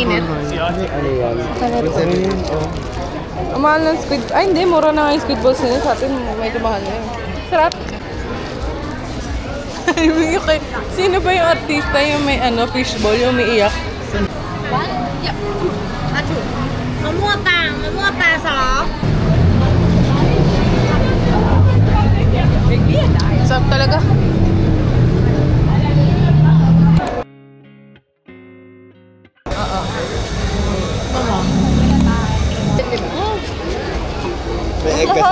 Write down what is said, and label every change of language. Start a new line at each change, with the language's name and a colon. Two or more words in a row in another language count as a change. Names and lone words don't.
Filipino: Mainit. Ano yan? 170. Ang mahal ng squid. Ay, hindi. Mura na nga yung
English: squid balls
Filipino: nila. Sa atin, medyo mahal na yun. Sarap. Sino ba yung artista yung may fishball, yung may iyak?
Thai: มะม่วงปังมะม่วงปลาซอส
Filipino: Sarap talaga. May egg kasi.